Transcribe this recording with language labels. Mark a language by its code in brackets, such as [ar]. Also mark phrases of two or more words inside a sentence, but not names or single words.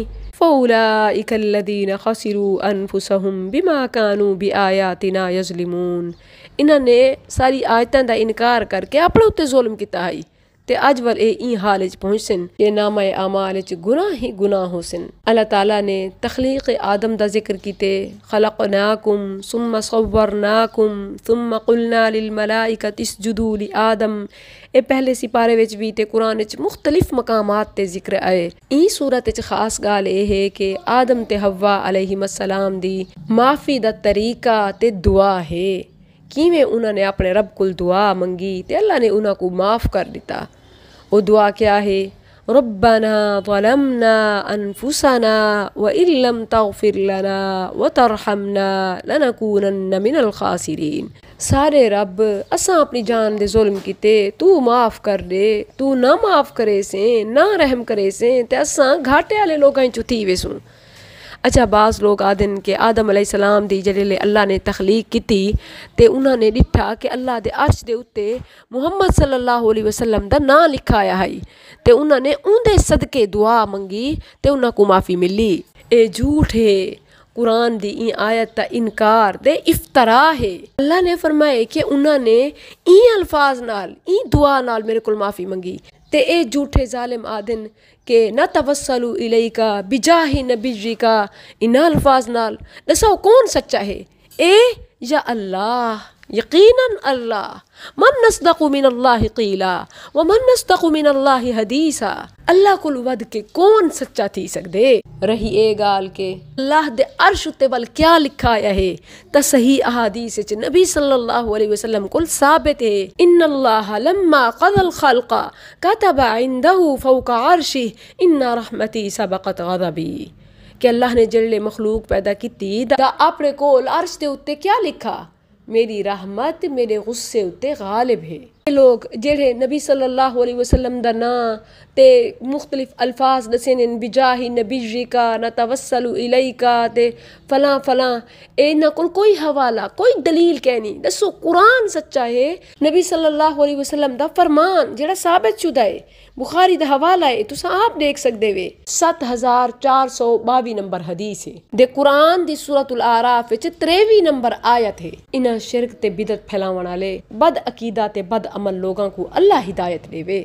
[ar] فأولئك الذين خسروا أنفسهم بما كانوا بآياتنا يظلمون. [skr] انہاں نے ساری آیتاں دا انکار کر کے اپنے اُتے ظلم کیتا ہے تے اج ول ای حال چ پہنچن کہ نامہ اعمال چ گناہ ہی گناہ ہوسن. اللہ تعالیٰ نے تخلیق آدم دا ذکر کیتے [ar] خلقناكم ثم صورناكم ثم قلنا للملائكة اسجدوا لآدم. [skr] ایہ پہلے سپارے وچ بھی تے قرآن چ مختلف مقامات تے ذکر آئے. ای سورت چ خاص گال ایہ ہے کہ آدم تے حوا علیہ السلام دی معافی دا طریقہ تے دعا ہے. کِویں انہاں نے اپنے رب کُل دعا منگی تے اللہ نے انہاں کو معاف کر دِتا. [ur] وہ دعا کیا ہے? [ar] ربنا ظلمنا أنفسنا وإن لم تغفر لنا وترحمنا لنكونن من الخاسرين. [skr] سارے رب اساں اپنی جان دے ظلم کیتے، توں معاف کر دے، توں نہ معاف کرے سے نہ رحم کرے سے تے اساں گھاٹے والے لوگاں چوں تھی ویسوں. اچھا، بعض لوگ آہدن کہ آدم علیہ السلام دی جڈاں اللہ نے تخلیق کی تے انہاں نے ڈٹھا کہ اللہ دے عرش دے اُتے محمد [ar] صلى الله عليه وسلم [skr] دا ناں لکھا آیا ہے تے انہاں نے انہاں دے صدقے دعا منگی تے انہاں کو معافی ملی. ایہ جھوٹ ہے. قرآن دی ای آیت دا انکار دے افترا ہے. اللہ نے فرمائے کہ انہاں نے ای الفاظ نال ای دعا نال میرے کو معافی منگی تے ایہ جھوٹے ظالم آہدن کہ [ar] نتوسل إليك بجاه نبيك. [skr] ان الفاظ نال دسو کون سچا ہے، ایہ یا اللہ? یقیناً اللہ. [ar] من أصدق من الله قيلا ومن أصدق من الله حديثا. [skr] اللہ کُل ود کے کون سچا تھی سکدے۔ رہی ایہ گال کہ اللہ دے عرش اُتے ول کیا لکھا آیا ہے تاں صحیح احادیث چ نبی [ar] صلى الله عليه وسلم [skr] کُل ثابت ہے. [ar] إن الله لما قضى الخلق كتب عنده فوق عرشه إن رحمتي سبقت غضبي. [skr] کہ اللہ نے جڈاں مخلوق پیدا کی اپنے کول عرش دے اُتے کیا لکھا? میری رحمت میرے غصے اُتے غالب ہے. لوگ جیڑے نبی [ar] صلى الله عليه وسلم [skr] دا ناں تے مختلف الفاظ دسے نے [ar] بجاه نبيك نتوسل إليك [skr] تے فلاں فلاں، انہاں کول کوئی حوالہ کوئی دلیل کائنی. دسو قرآن سچا ہے، نبی [ar] صلى الله عليه وسلم [skr] دا فرمان جیڑا ثابت شدہ ہے، بخاری دا حوالہ ہے، تساں آپ دیکھ سکدے وے. 7422 نمبر حدیث ہے دے قرآن دی سورۃ الاعراف وچ 23 نمبر آیت ہے. انہاں شرک تے بدعت پھیلاون والے بد عقیدہ تے بد عمل لوگوں کو اللہ ہدایت دیوے.